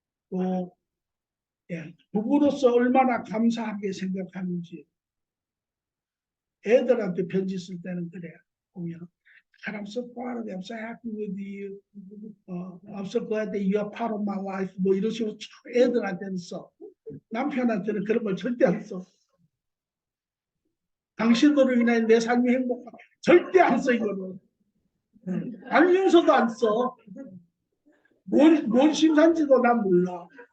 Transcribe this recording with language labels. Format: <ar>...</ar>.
<ko>또 예. 부부로서 얼마나 감사하게 생각하는지 애들한테 편지 쓸 때는 그래. 보면</ko> <en>I'm so proud of you. I'm so happy with you. I'm so glad that you are part of my life.</en> <ko>뭐 이런 식으로 애들한테는 써. 남편한테는 그런 걸 절대 안 써. 당신으로 인해 내 삶이 행복하다. 절대 안 써, 이거는. 알면서도 안 써. 뭔 심산지도 난 몰라.</ko>